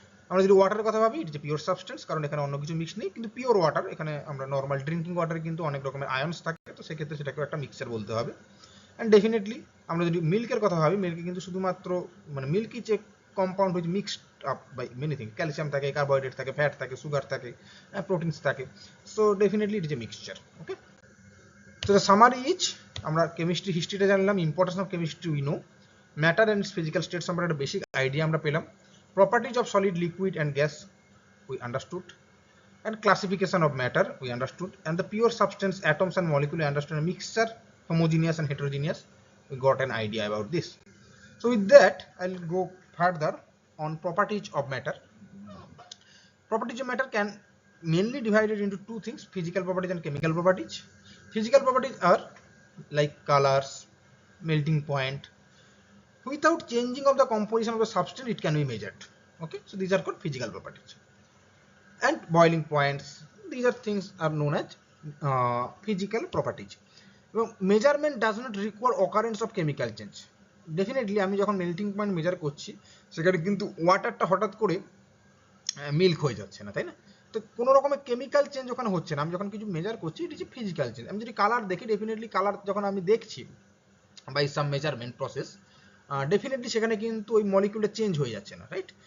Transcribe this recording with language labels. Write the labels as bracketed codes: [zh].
[bn] আমরা যদি ওয়াটারের কথা ভাবি, it is a pure substance, কারণ এখানে অন্য কিছু মিক্স নেই, কিন্তু পিওর ওয়াটার, এখানে আমরা নর্মাল ড্রিঙ্কিং ওয়াটারে কিন্তু অনেক রকমের আয়ন্স থাকে, তো সেক্ষেত্রে সেটাকেও একটা মিক্সচার বলতে হবে। অ্যান্ড ডেফিনেটলি আমরা যদি মিল্কের কথা ভাবি, মিল্কে কিন্তু শুধুমাত্র মানে milk is a compound which mixed up by many thing, calcium থাকে, কার্বোহাইড্রেট থাকে, ফ্যাট থাকে, সুগার থাকে, প্রোটিনস থাকে। [en] So definitely it is a mixture. Okay, তো the summary is, [bn] আমরা কেমিস্ট্রি হিস্ট্রিটা জানলাম, [en] importance of chemistry we know, matter and physical state [bn] সম্পর্কে একটা বেসিক আইডিয়া আমরা পেলাম, [en] properties of solid, liquid and gas we understood, and classification of matter we understood, and the pure substance, atoms and molecule we understood, and mixture, homogeneous and heterogeneous, we got an idea about this. So with that I'll go further on properties of matter. Properties of matter can mainly divided into two things, physical properties and chemical properties. Physical properties are like colors, melting point. Without changing of the composition of the substance, it can be measured. Okay, so these are called physical properties. And boiling points, these are things are known as physical properties. Measurement does not require occurrence of chemical change. [bn] Definitely আমি যখন melting point measure করছি, সেখানে কিন্তু ওয়াটারটা হঠাৎ করে milk হয়ে যাচ্ছে না, তাই না? তো কোনো রকমের কেমিক্যাল চেঞ্জ ওখানে হচ্ছে না। আমি যখন কিছু মেজার করছি, [en] It is a physical change. [bn] আমি যদি কালার দেখি, ডেফিনেটলি কালার যখন আমি দেখছি [en] by some measurement process, [bn] definitely সেখানে কিন্তু ওই মলিকিউলটা চেঞ্জ হয়ে যাচ্ছে না, রাইট?